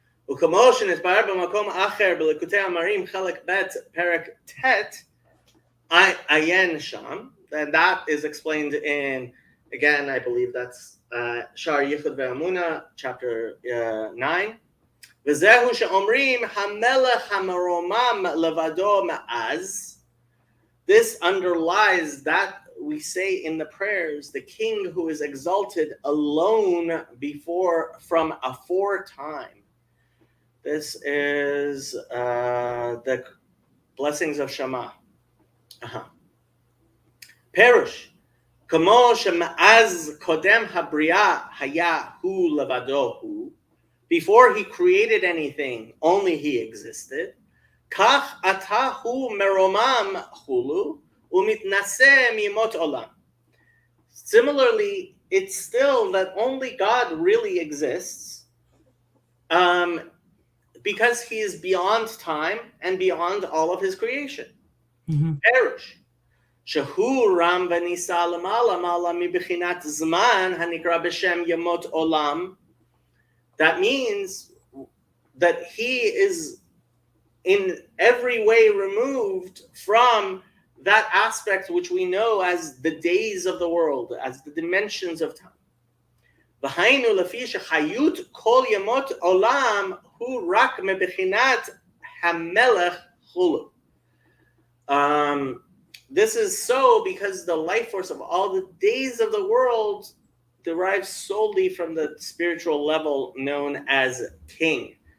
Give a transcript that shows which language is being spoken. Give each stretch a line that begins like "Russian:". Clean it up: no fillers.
Hebrew: וכמו שנתבהר במקום אחר בליקוטי אמרים חלק ב' פרק ט' עיין שם,
English: and that is explained in, again, I believe that's Shar Yichud ve'Amuna, chapter 9.
Hebrew: וזהו שאומרים המלך המרומם לבדו מאז.
English: This underlies that we say in the prayers, the king who is exalted alone from aforetime. This is the blessings of Shema.
Hebrew: Perush. כמו שמאז קודם הבריאה היה הוא לבדו הוא,
English: before he created anything, only he existed,
Hebrew: כך עתה הוא מרומם חולו, ומתנשא מימות עולם.
English: Similarly, it's still that only God really exists, because he is beyond time and beyond all of his creation.
Hebrew: Perush. שהוא רם ונישא למעלה מעלה מבחינת זמן הנקרא בשם ימות עולם.
English: That means that he is in every way removed from that aspect which we know as the days of the world, as the dimensions of time.
Hebrew: והיינו לפי שחיות כל ימות עולם הוא רק מבחינת המלך חולו.
English: This is so because the life force of all the days of the world derives solely from the spiritual level known as king.